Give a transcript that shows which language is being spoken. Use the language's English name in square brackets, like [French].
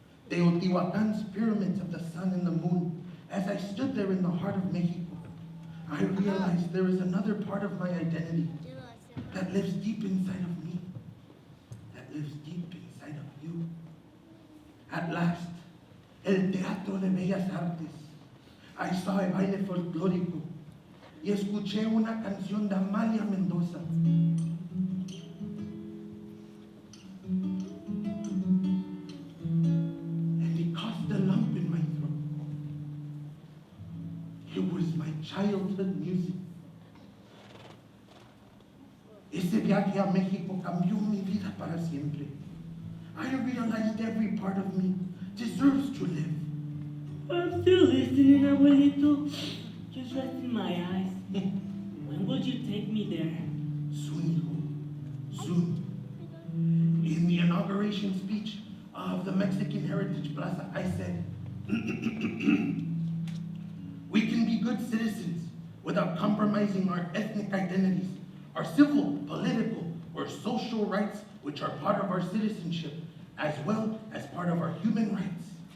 [English] Teotihuacan's pyramids of the sun and the moon. As I stood there in the heart of Mexico, I realized there is another part of my identity that lives deep inside of me, that lives deep inside of you. At last, el Teatro de Bellas Artes. I saw a [Spanish] baile folclórico y escuché una canción de Amalia Mendoza. [English] And it caused a lump in my throat. It was my childhood music. [Spanish] Ese viaje a México cambió mi vida para siempre. [English] I realized every part of me deserves to live. I'm still listening, abuelito. Just resting my eyes. When will you take me there? Soon, hijo. Soon. In the inauguration speech of the Mexican Heritage Plaza, I said, we can be good citizens without compromising our ethnic identities, our civil, political, or social rights, which are part of our citizenship, as well as part of our human rights.